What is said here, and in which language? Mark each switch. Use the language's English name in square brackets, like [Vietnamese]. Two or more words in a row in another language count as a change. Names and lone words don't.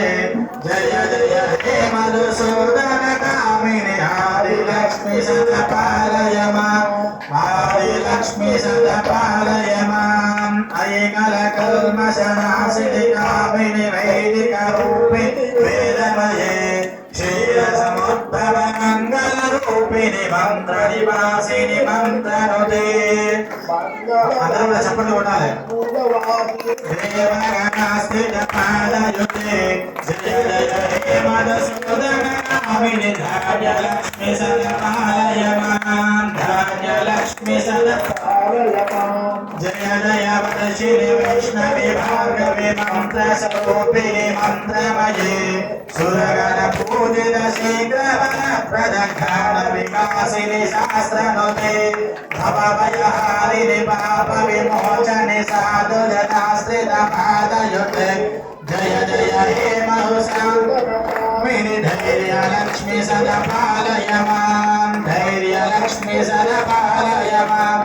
[Sanskrit] जय जय हे मधुसूदन कामिनि आदिलक्ष्मी सतपालय माम्, आदिलक्ष्मी सतपालय माम्। ऐकलकल्मषनाशिनि कामिनि वैदिकरूपिणि वेदमये क्षीरसमुद्भव मङ्गलरूपिणि मन्त्रनिवासिनि मन्त्रनुते। [Telugu] అందరూ కూడా చప్పట్లు కొట్టాలి। [Sanskrit] దేవగణాస్థితపాదయుతే జయ జయ హే మధుసూదన కామిని ధాన్యలక్ష్మి సదపాలయ మాం, ధాన్యలక్ష్మి సదపాలయ మాం। జయ జయ వదశిని వైష్ణవి భార్గవి మంత్రస్వరూపిణి మంత్రమయే సురగణ పూజిత శీఘ్రవర ప్రదక్షాణ వికాసిని శాస్త్రనుతే भवभयहारिणि पाप विमोचने साधुजनाश्रित पादयुते। जय जय हे मधुसूदनकामिनि धैर्यलक्ष्मी सदपालय मां, धैर्यलक्ष्मी सदपालय मां।